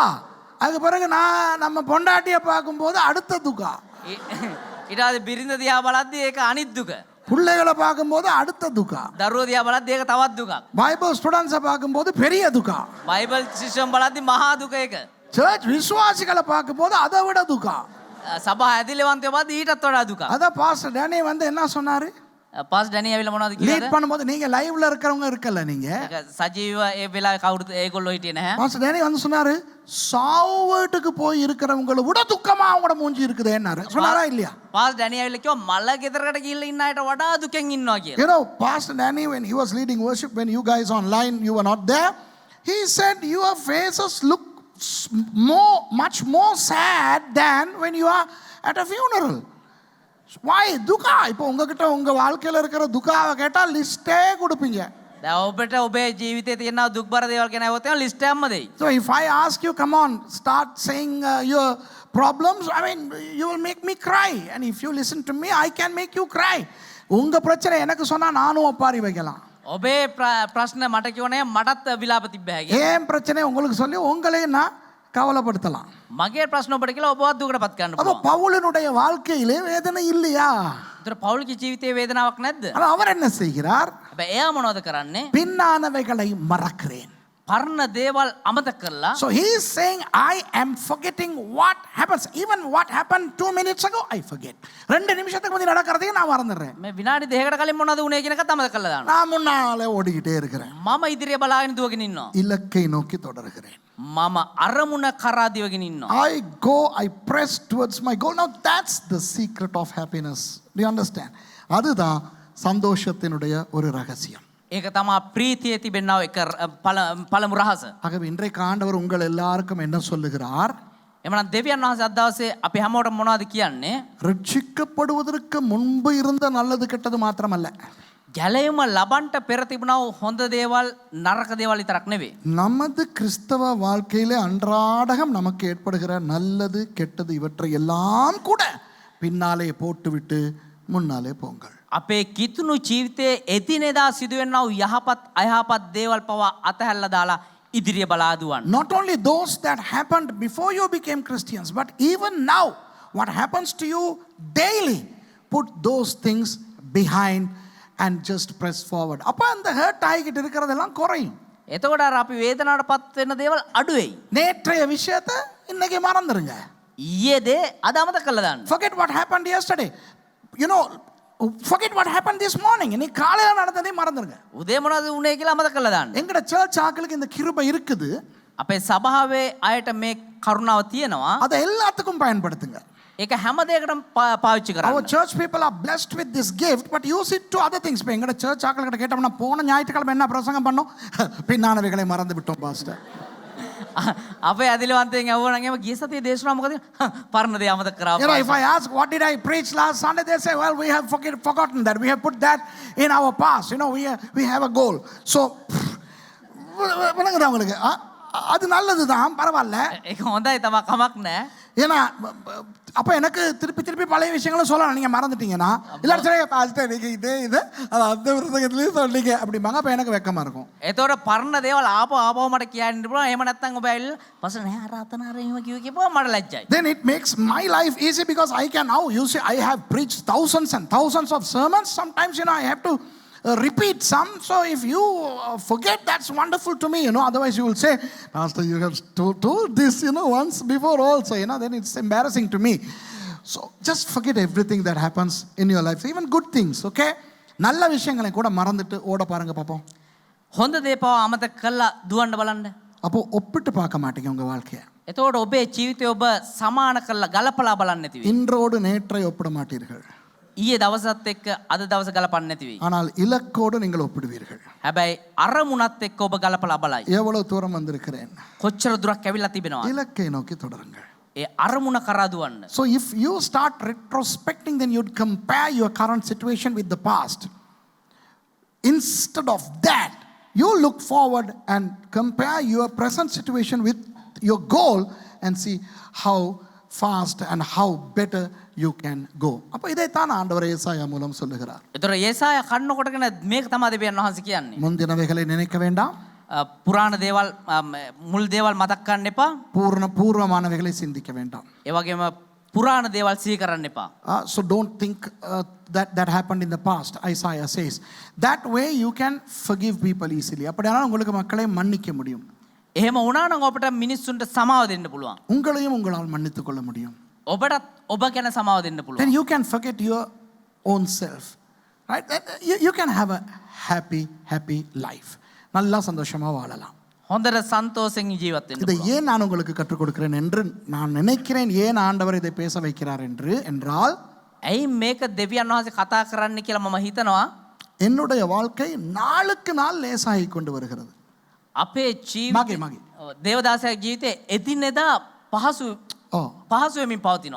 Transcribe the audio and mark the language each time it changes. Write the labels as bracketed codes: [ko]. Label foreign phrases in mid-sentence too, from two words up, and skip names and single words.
[ta] அதுக்கு பிறகு நம்ம பொண்டாட்டியை பார்க்கும்போது அடுத்த துக்கா. [si] ඊට පස්සේ බිරිඳ දිහා බලද්දි ඒක අනිත් දුක. [ta] பிள்ளைகளை பார்க்கும்போது அடுத்த துக்கா. [si] දරුවෝ දිහා බලද්දි ඒක තවත් දුකක්. [en] Bible students [ta] பார்க்கும்போது பெரிய துக்கா. [si] බයිබල් ශිෂ්‍යයන් බලද්දි මහා දුක ඒක. [ta] சர்ச் விசுவாசிகளை பார்க்கும்போது அதை விட துக்கா. [si] සභා ඇදිලිවන්තයෝ බලද්දි ඊටත් වඩා දුකක්. [ta] அதான் பாஸ்டர் டேனி வந்து என்ன சொன்னாரு? [si] පාස් ඩැනි ඇවිල්ලා මොනවද [ta] லீட் [si] කිව්වද? [ta] பண்ணும்போது நீங்க லைவ்ல இருக்கிறவங்க இருக்கல, நீங்க [si] ඒක සජීව ඒ වෙලාවේ කවුරුත් ඒගොල්ලෝ හිටියේ නැහැ. [ta] பாஸ்டர் டேனி வந்து சொன்னாரு, சாவு வீட்டுக்கு போய் இருக்கிறவங்களை விட துக்கமா அவங்களோட மூஞ்சி இருக்குதேன்னாரு. சொன்னாரா இல்லையா? [si] පාස් ඩැනි ඇවිල්ලා කිව්වා මල ගෙදරකට ගිහිල්ලා ඉන්න අයට වඩා දුකෙන් ඉන්නවා කියලා. [en] You know, Pastor Danny, when he was leading worship, when you guys online, you were not there, he said your faces look much more sad than when you are at a funeral. Why? [ta] துக்கா. இப்போ உங்ககிட்ட உங்க வாழ்க்கையில் இருக்கிற துக்காவை கேட்டால் லிஸ்டே கொடுப்பீங்க. [si] දැන් ඔබට ඔබේ ජීවිතේ තියෙන දුක්බර දේවල් ගැන આવොත් ලිස්ට් එකක්ම දෙයි. [en] So if I ask you, come on, start saying your problems, I mean, you will make me cry. And if you listen to me, I can make you cry. [ta] உங்க பிரச்சனை எனக்கு சொன்னா நானும் ஒப்பாரி வைக்கலாம். [si] ඔබේ ප්‍රශ්න මට කියවනේ මටත් විලාප තිබ්බ හැකියි. [ta] ஏன் பிரச்சனை உங்களுக்கு சொல்லி உங்களையும் நான் கவலைப்படுத்தலாம். [si] මගේ ප්‍රශ්න ඔබට කියලා ඔබවත් දුකටපත් කරන්න [ta] அப்போ [si] පුළුවන්. [ta] பவுலினுடைய வாழ்க்கையிலே வேதனை இல்லையா? [si] ඒතර පෞල්ගේ ජීවිතයේ වේදනාවක් නැද්ද? [ta] ஆனால் அவர் என்ன செய்கிறார்? [si] හැබැයි එයා මොනවද කරන්නේ? [ta] பின்னானவைகளை மறக்கிறேன். [si] පරණ දේවල් අමතක කරලා [en] So he is saying, I am forgetting what happens. Even what happened 2 minutes ago, I forget. [ta] 2 நிமிஷத்துக்கு முந்தி நடக்கிறதையும் நான் மறந்துடுறேன். [si] මේ විනාඩි දෙකකට කලින් මොනවද උනේ කියන එකත් අමතක කරලා දානවා. [ta] நான் முன்னாலே ஓடிக்கிட்டே இருக்கிறேன். [si] මම ඉදිරිය බලාගෙන දුවගෙන ඉන්නවා. [ta] இலக்கை நோக்கி தொடர்கிறேன். [si] මම අරමුණ කරා දිවගෙන ඉන්නවා. [en] I press towards my goal. Now that's the secret of happiness. Do you understand? [ta] அதுதான் சந்தோஷத்தினுடைய ஒரு ரகசியம். [si] ඒක තමා ප්‍රීතියේ තිබෙනා එක පළමු රහස. [ta] ஆகவே இன்றைக்கு ஆண்டவர் உங்கள் எல்லாருக்கும் என்ன சொல்லுகிறார்? [si] එමනම් දෙවියන් වහන්සේ අද දවසේ අපි හැමෝටම මොනවද කියන්නේ? [ta] ரட்சிக்கப்படுவதற்கு முன்பு இருந்த நல்லது கெட்டது மாத்திரமல்ல, [si] ගැලයුම ලබන්ට පෙර තිබුණා වූ හොඳ දේවල් නරක දේවල් විතරක් නෙවෙයි. [ta] நமது கிறிஸ்தவ வாழ்க்கையிலே அன்றாடம் நமக்கு ஏற்படுகிற நல்லது கெட்டது இவற்றை எல்லாம் கூட பின்னாலே போட்டுவிட்டு முன்னாலே போங்கள். [si] අපේ කිතුණු ජීවිතයේ එදිනෙදා සිදුවෙනා වූ යහපත් අයහපත් දේවල් පවා අතහැරලා දාලා ඉදිරිය බලා දුවන්න. [en] Not only those that happened before you became Christians, but even now, what happens to you daily, put those things behind and just press forward. [ta] அப்ப அந்த ஹர்ட் ஆகிட்டு இருக்கிறதெல்லாம் குறையும். [si] එතකොට අර අපි වේදනාවට පත් වෙන දේවල් අඩු වෙයි. [ta] நேற்றைய விஷயத்தை இன்னைக்கு மறந்துருங்க. [si] ඊයේ දේ අද අමතක කරලා දාන්න. [en] Forget what happened yesterday. You know, forget what happened this morning. [ta] இன்னைக்கு காலையில நடந்ததே மறந்துருங்க. [si] උදේ මොනවද උනේ කියලා අමතක කරලා දාන්න. [ta] எங்கட சர்ச் ஆக்களுக்கு இந்த கிருபை இருக்குது. [si] අපේ සභාවේ අයට මේ කරුණාව තියෙනවා. [ta] அதை எல்லாத்துக்கும் பயன்படுத்துங்க. [si] ඒක හැම දෙයකටම පාවිච්චි [en] Our [si] කරන්න. [en] church people are blessed with this gift, but use it to other things. [ta] எங்கட சர்ச் ஆக்களுக்கிட்ட கேட்டோம்னா போன ஞாயிற்றுக்கிழமை என்ன பிரசங்கம் பண்ணோம்? பின்னானவைகளை மறந்து விட்டோம் பாஸ்டர். [si] අපේ ඇදිලවන්තයෙන් ඇහුවා නම් එහෙම ගිය සතියේ දේශනාව මොකද? පරණ දේ අමතක කරා. [en] You know, if I ask, what did I preach last Sunday? They say, well, we have forgotten that. We have put that in our past. You know, we have a goal. So, [ta] விளங்குறவங்களுக்கு அது நல்லது தான், பரவாயில்ல. [si] ඒක හොඳයි තමයි, කමක් නැහැ. [ta] ஏன்னா அப்போ எனக்கு திருப்பி திருப்பி பழைய விஷயங்களும் சொல்லலாம். நீங்கள் மறந்துட்டீங்கன்னா இல்லை சரி பாஸ்டர் நீங்கள் இது அது அந்த விருதுகத்துலேயும் சொன்னீங்க அப்படிம்பாங்க. அப்போ எனக்கு வெக்கமாக இருக்கும். [si] එතකොට පරණ දේවල් ආපහු මට කියන්න පුළුවන්. එහෙම නැත්නම් ඔබ ඇවිල්ලා පස්සේ නෑ අර අතන අර එහෙම කිව්වා මට ලැජ්ජයි. [en] Then it makes my life easy because I can now, you see, I have preached thousands and thousands of sermons. Sometimes, you know, I have to repeat some. So if you forget, that's wonderful to me, you know. Otherwise you will say, Pastor, you have told this, you know, once before also, you know. Then it's embarrassing to me. So just forget everything that happens in your life, even good things, okay? [ta] நல்ல விஷயங்களை கூட மறந்துட்டு ஓட பாருங்க பாப்போம். [si] හොඳ දේ පව අමතක කරලා දුවන්න බලන්න. [ta] அப்போ ஒப்பிட்டு பார்க்க மாட்டீங்க உங்க வாழ்க்கையை. [si] එතකොට ඔබේ ජීවිතය ඔබ සමාන කරලා ගලපලා බලන්න නැති වෙයි. [ta] இன்றோடு நேற்றை ஒப்பிட மாட்டீர்கள். [si] ඊයේ දවසත් එක්ක අද දවස ගලපන්න නැති වෙයි. [ta] ஆனால் இலக்கோடு நீங்கள் ஒப்பிடுவீர்கள். [si] හැබැයි අරමුණත් එක්ක ඔබ ගලපලා බලයි. [ta] எவ்வளவு தூரம் வந்திருக்கிறேன், [si] කොච්චර දුරක් ඇවිල්ලා තිබෙනවද? [ta] இலக்கை நோக்கி தொடருங்கள். [si] ඒ අරමුණ කරා දුවන්න. [en] So if you start retrospecting, then you'd compare your current situation with the past. Instead of that, you look forward and compare your present situation with your goal and see how fast and how better you can go. [ta] அப்ப இதைத்தான் ஆண்டவர் ஏசாயா மூலம் சொல்லுகிறார். [si] ඒතර ඒසායා කන්න කොටගෙන මේක තමයි දෙවියන් වහන්සේ කියන්නේ. [ta] முந்தினவைகளை நினைக்க வேண்டாம், [si] පුරාණ දේවල් මුල් දේවල් මතක් කරන්න එපා. [ta] பூர்வமானவைகளை சிந்திக்க வேண்டாம். [si] ඒ වගේම පුරාණ දේවල් සිහි කරන්න එපා. [en] So don't think that happened in the past, Isaiah says. That way you can forgive people easily. [ta] அப்படியானால் உங்களுக்கு மக்களை மன்னிக்க முடியும். [si] එහෙම වුණා නම් ඔබට මිනිස්සුන්ට සමාව දෙන්න පුළුවන්. [ta] உங்களையும் உங்களால் மன்னித்துக் கொள்ள முடியும். [si] ඔබටත් ඔබ ගැන සමාව දෙන්න [en] Then [si] පුළුවන්. [en] you can forget your own self, right? You can have a happy life. [ta] நல்லா சந்தோஷமா வாழலாம். [si] හොඳට සන්තෝෂෙන් ජීවත් වෙන්න [ta] இதை [si] පුළුවන්. [ta] ஏன் நான் உங்களுக்கு கற்றுக் கொடுக்கிறேன் என்று நான் நினைக்கிறேன். ஏன் ஆண்டவர் இதை பேச வைக்கிறார் என்றால், [si] ඇයි මේක දෙවියන් වහන්සේ කතා කරන්න කියලා මම හිතනවා. [ta] என்னுடைய வாழ்க்கை நாளுக்கு நாள் லேசாகி கொண்டு வருகிறது. [si] අපේ ජීවිතේ මගේ. දේවදාසයාගේ ජීවිතේ එදිනෙදා පහසු වෙමින් පවතිනවා.